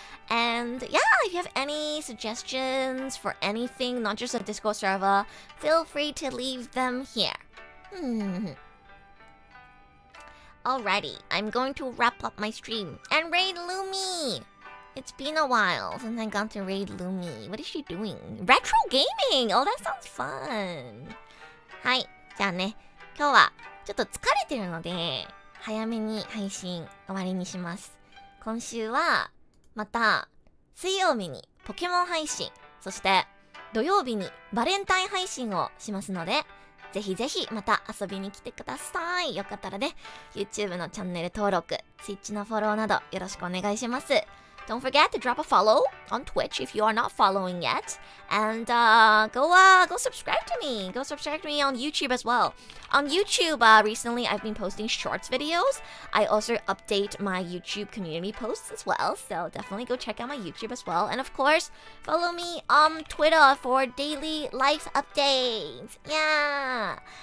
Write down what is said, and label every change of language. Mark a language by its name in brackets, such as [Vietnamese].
[English] And yeah, if you have any suggestions for anything, not just a Discord server, feel free to leave them here. Alrighty, I'm going to wrap up my stream and raid Lumi! It's been a while since I got to raid Lumi. What is she doing? Retro gaming! Oh, that sounds fun! [Japanese] はい、じゃあね、今日はちょっと疲れてるので、早めに配信終わりにします。今週は、また、水曜日にポケモン配信、そして土曜日にバレンタイン配信をしますので、ぜひぜひまた遊びに来てください。よかったらね、YouTube のチャンネル登録、Twitch のフォローなどよろしくお願いします。 [English] Don't forget to drop a follow on Twitch if you are not following yet. And go subscribe to me. Go subscribe to me on YouTube as well. On YouTube, recently I've been posting shorts videos. I also update my YouTube community posts as well. So definitely go check out my YouTube as well. And of course, follow me on Twitter for daily life updates. Yeah.